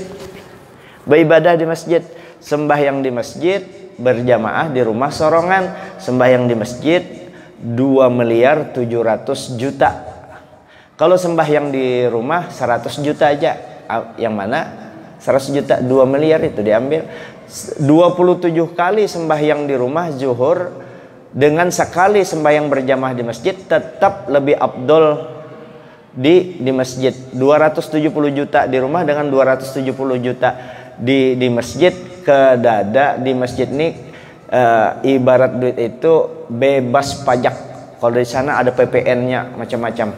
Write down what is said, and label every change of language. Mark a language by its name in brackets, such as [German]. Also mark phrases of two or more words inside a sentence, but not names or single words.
[Indonesian] Beribadah di masjid, sembahyang di masjid, berjamaah di rumah sorongan, sembahyang di masjid 2.700.000.000. Kalau sembahyang di rumah 100 juta aja. Yang mana? 100 juta, 2 miliar itu diambil. 27 kali sembahyang di rumah zuhur dengan sekali sembahyang berjamaah di masjid tetap lebih afdol di masjid. 270 juta di rumah dengan 270 juta di masjid. Ke dada di masjid ini ibarat duit itu bebas pajak. Kalau di sana ada PPN-nya macam-macam.